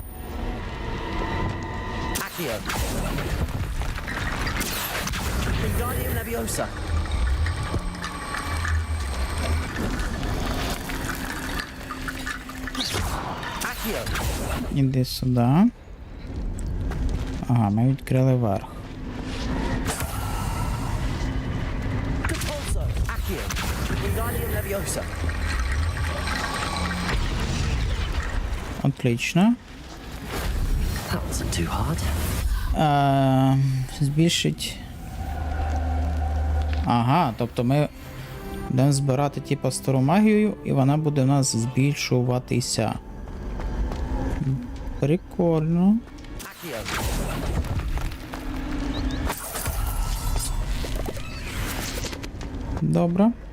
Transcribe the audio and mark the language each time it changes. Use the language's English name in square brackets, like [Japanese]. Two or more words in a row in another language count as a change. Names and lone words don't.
[Ukrainian] Accio. Wingardium Leviosa. Accio. Іди сюди. Ага, ми відкрили верх. Accio. Wingardium Leviosa. Отлично. [English] That wasn't too hard. [Ukrainian] Збільшить. Ага, тобто ми будемо збирати типу стару магію, і вона буде в нас збільшуватися. Прикольно. Добре.